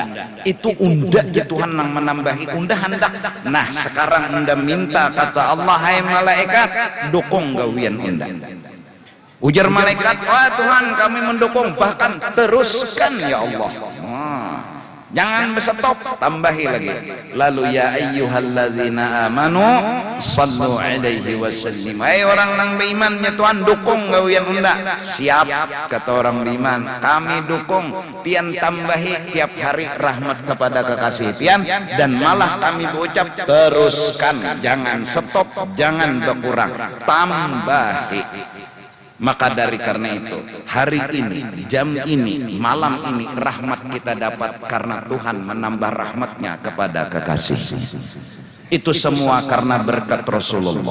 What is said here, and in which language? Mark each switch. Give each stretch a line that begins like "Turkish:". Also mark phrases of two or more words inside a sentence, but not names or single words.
Banjar: Itu unda ya Tuhan nang menambahi, unda hendak. Nah sekarang unda minta, kata Allah, hai malaikat dukung gawian unda. Ujar malaikat, wah Tuhan kami mendukung, bahkan teruskan ya Allah. Jangan berstop, tambahi lagi. Lalu
Arabic: يا أيها الذين آمنوا صلوا عليه وسلم,
Banjar: hai orang nang beriman ya Tuhan dukung gawian unda. Siap, kata orang beriman, kami dukung pian tambahi tiap hari rahmat kepada kekasih pian, dan malah kami berucap teruskan, jangan stop, jangan berkurang, tambahi.
Indonesian: Maka dari karena itu hari ini, jam ini, malam ini rahmat kita dapat karena Tuhan menambah rahmatnya kepada kekasih. Itu semua karena berkat Rasulullah.